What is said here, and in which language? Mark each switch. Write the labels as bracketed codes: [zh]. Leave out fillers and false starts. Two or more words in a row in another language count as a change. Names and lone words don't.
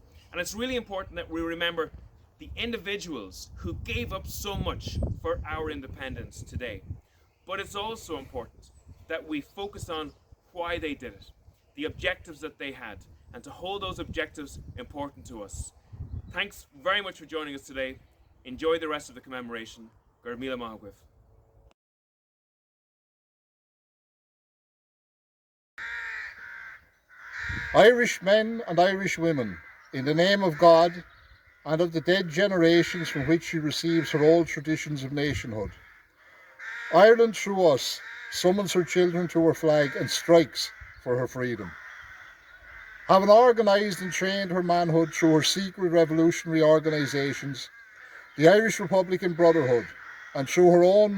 [en] And it's really important that we remember the individuals who gave up so much for our independence today. But it's also important that we focus on why they did it, the objectives that they had, and to hold those objectives important to us. Thanks very much for joining us today. Enjoy the rest of the commemoration. [ga] Gur míle maith agaibh. [en] Irish men and Irish women, in the name of God and of the dead generations from which she receives her old traditions of nationhood. Ireland, through us, summons her children to her flag and strikes for her freedom. Having organised and trained her manhood through her secret revolutionary organisations, the Irish Republican Brotherhood, and through her own